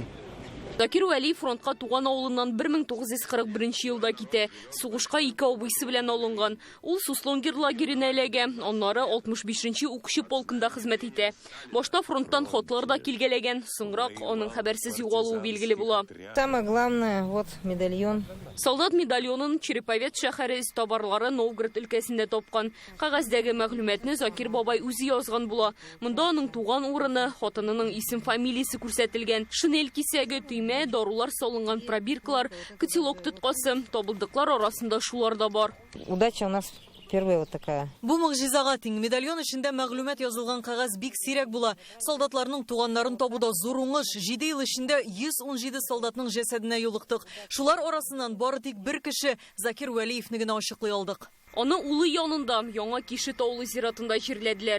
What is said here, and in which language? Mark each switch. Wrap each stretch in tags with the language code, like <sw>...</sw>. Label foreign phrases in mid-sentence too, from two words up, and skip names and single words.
<tt>Закир Валиев фронтка туган авылыннан 1941 елда китә. Сугышка 2 абыйсы белән алынган. Ул Суслонгер лагеренә эләгә, аннары 65-нче укчы полкында хезмәт итә. Башта фронттан хатлар да килгәләгән, соңрак аның хәбәрсез югалуы билгеле була.</tt> <ru>Самое главное, вот медальон.</ru> <tt>Солдат медальонын Череповец шәһәре эстабарлары Новгород өлкәсендә тапкан. Кәгазьдәге мәгълүматны Закир бабай үзе язган була. Монда аның туган урыны, хатынының исем-фамилиясе күрсәтелгән. Шинель кисәге, төймә, дарулар салынган пробиркалар, котелок тоткасы, табылдыклар арасында шулар да бар.</tt> <ru>Удача у нас первая вот такая.</ru> <tt>Бу мөгъҗизага тиң медальон эчендә мәгълүмат язылган кагаз бик сирәк була. Солдатларның туганнарын табуда зур уңыш. 7 ел эчендә 117 солдатның җәсәденә юлыктык. Шулар арасыннан бары тик бер кеше Закир Валиевны генә ачыклый алдык. Аны улы янында Яңа Кишет авылы зиратында җирләделәр.</tt>